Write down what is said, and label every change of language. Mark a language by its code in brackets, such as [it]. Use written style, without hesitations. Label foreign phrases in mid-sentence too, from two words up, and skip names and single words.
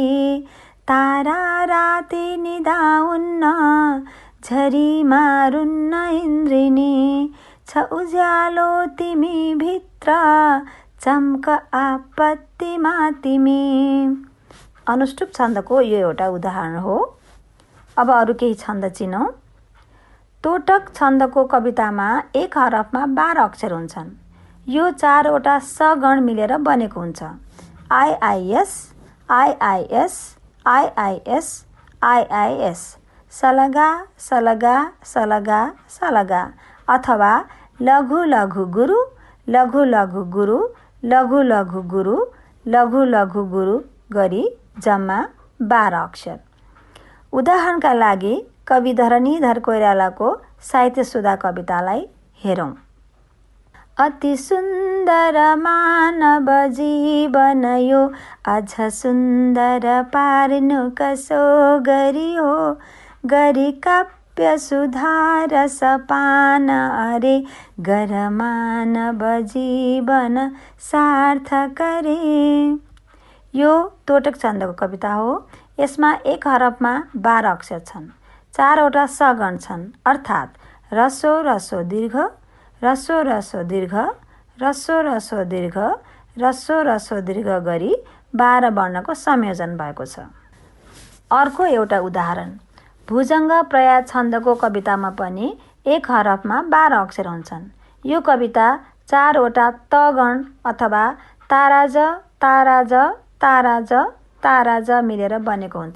[ne] तारा राति निदाउन्न, झरी मारुन्न इन्द्रिणी, छ उज्यालो तिमी भित्र, चम्क आपत्तिमा तिमी। अनुष्टुप छन्दको यो एउटा उदाहरण हो। अब अरू केही छन्द चिनौँ। तोटक छन्दको कवितामा एक हरफमा 12 अक्षर हुन्छन्। यो 4वटा सगण मिलेर बनेको हुन्छ। आइआइएस, आइआइएस, आइआइएस, आइआइएस, सलगा सलगा सलगा सलगा, अथवा लघु लघु गुरु, लघु लघु गुरु, लघु लघु गुरु, लघु लघु गुरु गरी जम्मा 12 अक्षर। उदाहरणका लागि कवि धरणीधर कोइरालाको साहित्य सुधा कवितालाई हेरौँ। अति सुन्दर मानव जीवन यो, अझ सुन्दर पार्नु कसो गरी हो, गरी काव्य सुधार सपान अरे, गर मानव जीवन सार्थक रे। यो तोटक छन्दको कविता हो। यसमा एक हरफमा 12 अक्षर छन्, 4वटा सगण छन्, अर्थात् रसो रसो दीर्घ, रसो रसो दीर्घ, रसो रसो दीर्घ, रसो रसो दीर्घ गरी 12 वर्णको संयोजन भएको छ। अर्को एउटा उदाहरण। भुजङ्ग प्रयास छन्दको कवितामा पनि एक हरफमा 12 अक्षर हुन्छन्। यो कविता 4वटा तगण अथवा ताराज ताराज ताराज ताराज मिलेर बनेको हुन्छ।